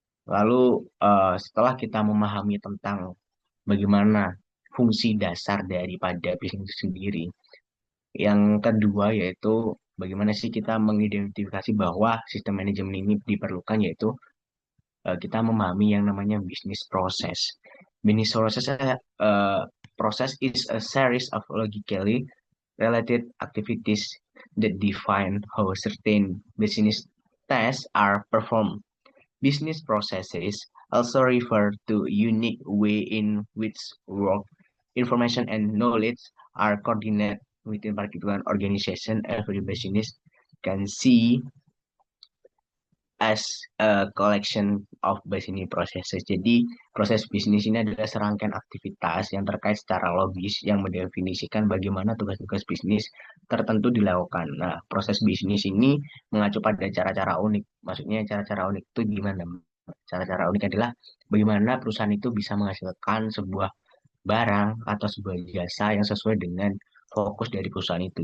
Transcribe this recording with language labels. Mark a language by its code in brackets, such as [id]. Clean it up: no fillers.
[id] Lalu setelah kita memahami tentang bagaimana fungsi dasar daripada bisnis itu sendiri, yang kedua yaitu bagaimana sih kita mengidentifikasi bahwa sistem manajemen ini diperlukan, yaitu kita memahami yang namanya bisnis proses. [en] Bisnis proses process is a series of logically related activities that define how certain business tasks are performed. Business processes also refer to unique way in which work, information, and knowledge are coordinated within particular organization. Every business can see as a collection of business processes. [id] Jadi, proses bisnis ini adalah serangkaian aktivitas yang terkait secara logis yang mendefinisikan bagaimana tugas-tugas bisnis tertentu dilakukan. Nah, proses bisnis ini mengacu pada cara-cara unik. Maksudnya cara-cara unik itu gimana? Cara-cara unik adalah bagaimana perusahaan itu bisa menghasilkan sebuah barang atau sebuah jasa yang sesuai dengan fokus dari perusahaan itu.